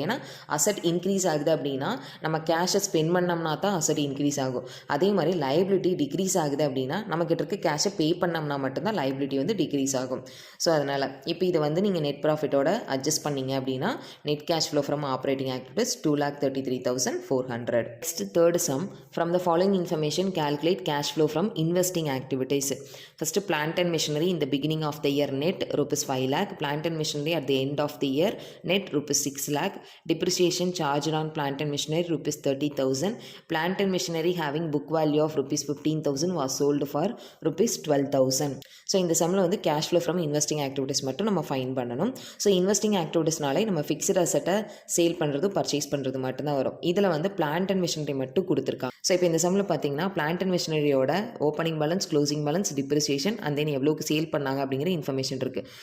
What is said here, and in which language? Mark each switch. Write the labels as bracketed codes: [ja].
[ta] ஏன்னா asset increase ஆகுது அப்படின்னா நம்ம கேஷை ஸ்பெண்ட் பண்ணோம்னா தான் அசட் இன்க்ரீஸ் ஆகும். அதே மாதிரி லைபிலிட்டி டிக்ரீஸ் ஆகுது அப்படின்னா நம்மக்கிட்ட இருக்க கேஷை பே பண்ணோம்னா மட்டும்தான் லைபிலிட்டி வந்து டிக்ரீஸ் ஆகும். ஸோ அதனால் இப்போ இதை வந்து நீங்கள் நெட் ப்ராஃபிட்டோட அட்ஜஸ்ட் பண்ணிங்க அப்படின்னா net [en] cash flow from operating activities [ta] 2,33,400. [en] Next, third sum. From the following information, calculate cash flow from investing activities. First, plant and machinery in the beginning of the year net rupees 5 lakh. Plant and machinery at the end of the year net rupees 6 lakh. Depreciation charged on plant and machinery rupees 30,000. Plant and machinery having book value of rupees 15,000 was sold for rupees 12,000. [ta] So இந்த சம்மில் வந்து [en] cash flow from investing activities [ta] மட்டும் நம்ம fine பண்ணணும். So investing ஆக்டிவிட்டிஸ்னாலே நம்ம fixed அசட்டை sale பண்ணுறது purchase பண்ணுறது மட்டும்தான் வரும். இதில் வந்து பிளான்ட் அண்ட் மிஷினரி மட்டும் கொடுத்துருக்காங்க. ஸோ இப்போ இந்த சம்மில் பார்த்தீங்கன்னா plant and மிஷினரியோட opening balance, closing balance, depreciation and then எவ்வளோக்கு சேல் பண்ணாங்க அப்படிங்கிற இன்ஃபர்மேஷன் இருக்குது.